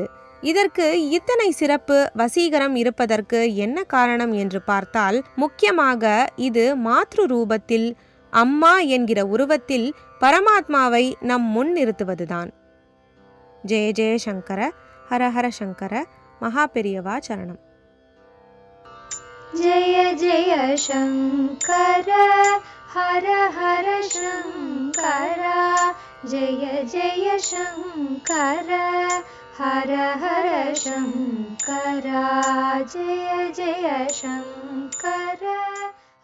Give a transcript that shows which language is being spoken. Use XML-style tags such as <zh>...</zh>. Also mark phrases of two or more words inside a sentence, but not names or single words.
<ta>இதற்கு இத்தனை சிறப்பு வசீகரம் இருப்பதற்கு என்ன காரணம் என்று பார்த்தால், முக்கியமாக இது மாத்ரு ரூபத்தில் அம்மா என்கிற உருவத்தில் பரமாத்மாவை நம் முன் நிறுத்துவதுதான்.</ta> <sa>जय जय शङ्कर, हर हर शङ्कर,</sa> <ta>மகா பெரியவா சரணம்.</ta> <sa>जय जय शङ्कर हर हर शङ्कर जय जय शङ्कर हर हर शङ्कर जय जय शङ्कर।</sa>